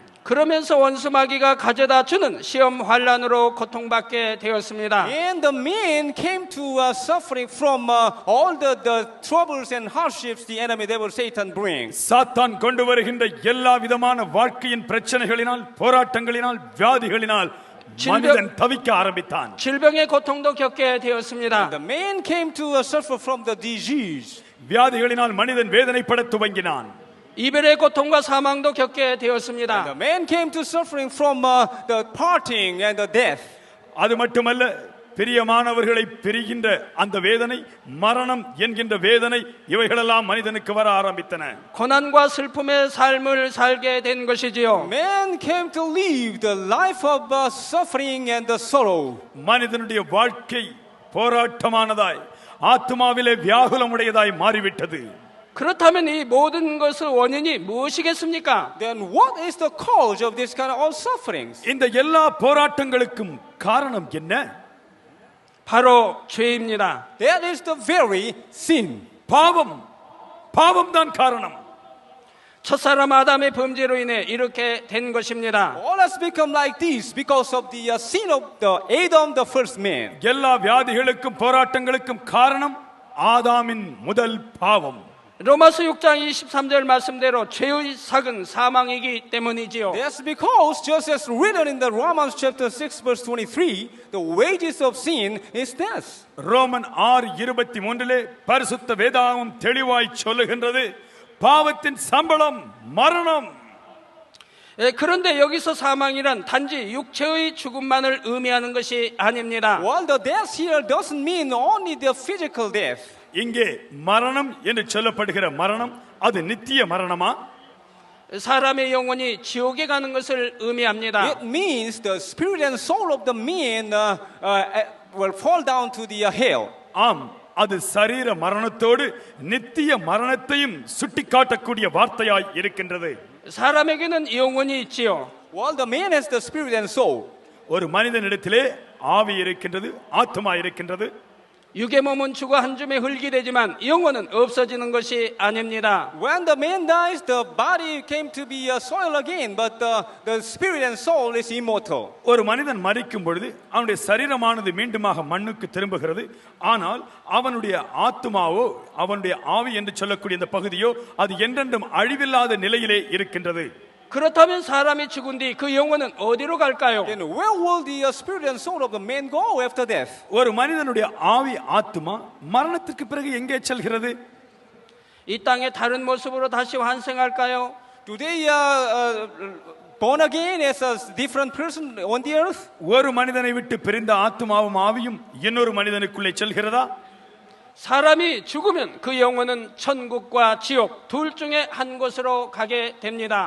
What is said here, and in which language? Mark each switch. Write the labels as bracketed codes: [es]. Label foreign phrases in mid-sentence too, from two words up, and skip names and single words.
[ko] 그러면서 원수마귀가 가져다 주는 시험 환란으로 고통받게 되었습니다. [en] And the man came to suffering from all the troubles and hardships the enemy devil Satan brings. [ta] சாத்தான் கொண்டு வருகின்ற எல்லா விதமான வாழ்க்கையின் பிரச்சனைகளினால், போராட்டங்களினால், வியாதிகளினால் மனிதன் தவிக்க ஆரம்பித்தான். [ko] 질병의 고통도 겪게 되었습니다. [en] The man came to suffer from the disease. [ta] வியாதிகளினால் மனிதன் வேதனைப்பட துவங்கினான். [ko] 이별의 고통과 사망도 겪게 되었습니다. [en] The man came to suffering from the parting and the death. [ta] அது மட்டுமல்ல, பிரியமானவர்களை பிரிகின்ற அந்த வேதனை, மரணம் என்கின்ற வேதனை, இவைகளெல்லாம் மனிதனுக்கு வர ஆரம்பித்தன. [ko] 고난과 슬픔의 삶을 살게 된 것이지요. [en] Man came to live the life of suffering and the sorrow. [ta] மனிதனுடைய வாழ்க்கை போராட்டமானதாய், ஆத்மாவிலே வியாகுலமுடையதாய் மாறிவிட்டது. [ko] 그렇다면 이 모든 것의 원인이 무엇이겠습니까? [en] Then what is the cause of this kind of sufferings? [ta] இந்த எல்லா போராட்டங்களுக்கும் காரணம் என்ன? [ko] 바로 죄입니다. [en] That is the very sin. [ta] பாவம் தான் காரணம். [ko] 첫사람 아담의 범죄로 인해 이렇게 된 것입니다. [en] All has become like this because of the sin of the Adam, the first man. [ta] எல்லா வியாதிகளுக்கும் போராட்டங்களுக்கும் காரணம் ஆதாமின் முதல் பாவம். [ko] 로마서 6장 23절 말씀대로 죄의 삭은 사망이기 때문이지요. [en] That's because just as written in the Romans chapter 6 verse 23, the wages of sin is death. [ta] ரோமன் 6:23 பரிசுத்த வேதாகமம் தெளிவாய் சொல்லுகின்றது, பாவத்தின் சம்பளம் மரணம். [ko] 그런데 여기서 사망이란 단지 육체의 죽음만을 의미하는 것이 아닙니다. [en] Well, the death here doesn't mean only the physical death. [ta] இங்கே மரணம் என்று சொல்லப்படுகிற மரணம் அது நித்திய மரணமா? [ko] 사람의 영혼이 지옥에 가는 것을 의미합니다. [en] It means the spirit and soul of the man will fall down to the hell. [ta] ஆம், அது சரீர மரணத்தோடு நித்திய மரணத்தையும் சுட்டிக்காட்டக்கூடிய வார்த்தையாய் இருக்கின்றது. [ko] 사람에게는 영혼이 있지요. [en] Well, the man has the spirit and soul. [ta] ஒரு மனிதனிடத்திலே ஆவி இருக்கின்றது, ஆத்மா இருக்கின்றது. [ko] 육의 몸은 죽어 한 줌의 흙이 되지만 영혼은 없어지는 것이 아닙니다. [en] When the man dies, the body came to be soil again, but the spirit and soul is immortal. [ta] ஒரு மனிதன் மரிக்கும் பொழுது அவனுடைய சரீரமானது மீண்டுமாக மண்ணுக்கு திரும்புகிறது. ஆனால் அவனுடைய ஆத்மாவோ, அவனுடைய ஆவி என்று சொல்லக்கூடிய இந்த பகுதியோ அது என்றென்றும் அழிவில்லாத நிலையிலே இருக்கின்றது. [ko] 그렇다면 사람이 죽은 뒤 그 영혼은 어디로 갈까요? [en] Then where will the spirit and soul of the man go after death? [ta] ஒரு மனிதனுடைய ஆவி, ஆத்மா மரணத்திற்கு பிறகு எங்கே செல்கிறது? [ko] 이 땅에 다른 모습으로 다시 환생할까요? [en] Do they born again as a different person on the earth? [ta] ஒரு மனிதனை விட்டு பிரிந்த ஆத்மாவும் ஆவியும் இன்னொரு மனிதனுக்குள்ளே செல்கிறதா? [ko] 사람이 죽으면 그 영혼은 천국과 지옥 둘 중에 한 곳으로 가게 됩니다.